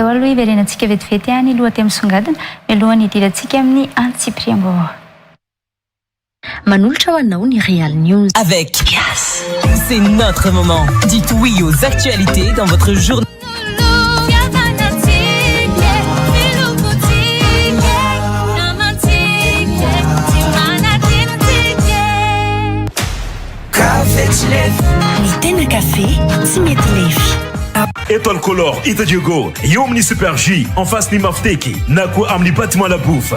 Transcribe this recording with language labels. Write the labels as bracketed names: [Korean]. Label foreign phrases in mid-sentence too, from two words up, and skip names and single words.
[Malagasy] iverenantsika vetivety any aloha misongadina mialohan'ny idirantsika amin'ny Antsipriam-baovao. Manolotra ho anao ny Real News. [French] Avec Yes, c'est notre moment. Dites oui aux actualités dans votre journée. [Malagasy] Ny tena café tsy mety lefy. Étoile Color Ita Diogo eo amin'ny Super J [French] en face [Malagasy] ny Mafteky na koa amin'ny bâtiment La Bouffe.